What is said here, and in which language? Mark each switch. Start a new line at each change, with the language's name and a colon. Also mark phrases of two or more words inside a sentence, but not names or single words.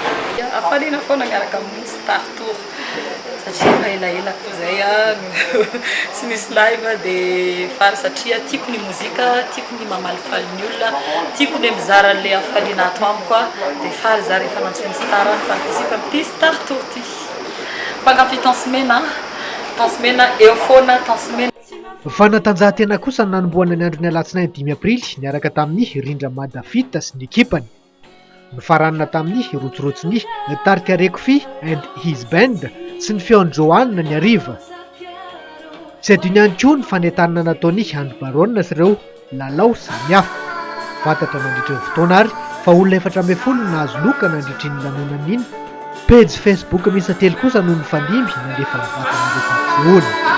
Malagasy: Afaliana foana miaraka amin'ny Star Tour satria elaela koa izay tsy misy live dia fary satria tiako ny mozika, tiako ny mamalifaly ny olona, tiako ny mizara an'ilay afaliana ato amiko dia fary za rehefa nantsony Star participe amin'ity Star Tour ity. Mpankafy tansymena tansomena eo foana tansomena fanatanjahantena kosa nanomboana ny andro ny alatsinainy 5 aprily niaraka tamin'ny Rindra Madafita sy ny ekipany nifaranana tamin'ny rotsorotsony Tarka Rekofi and his band sy ny feon'ny Joanna ny ariva tsy adino ihany koa ny fanentanana nataony handbarona sy ireo lalao samihafa fantatra nandritra ny fotoana ary fa olona 700 nahazo loka nandritra ny lanonana iny page Facebook misy telo kosa noho ny fandimby nandefa nivatan'ireo mpampihony